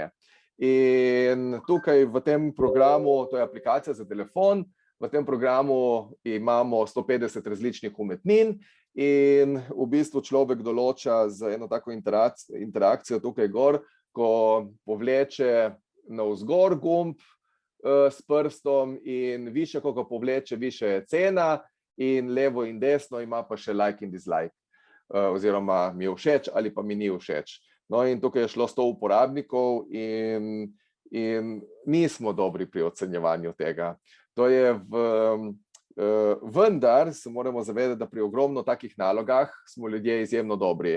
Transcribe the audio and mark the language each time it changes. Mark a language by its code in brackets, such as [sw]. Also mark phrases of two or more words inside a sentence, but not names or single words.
[sl] In tukaj v tem programu, to je aplikacija za telefon, v tem programu imamo 150 različnih umetnin in v bistvu človek določa z eno tako interakcijo tukaj gor, ko povleče navzgor gumb s prstom in više, ko ga povleče, više je cena in levo in desno ima pa še like in dislike, oziroma mi je všeč ali pa mi ni všeč. No in tukaj je šlo 100 uporabnikov in nismo dobri pri ocenjevanju tega. To je vendar se moramo zavedati, da pri ogromno takih nalogah smo ljudje izjemno dobri.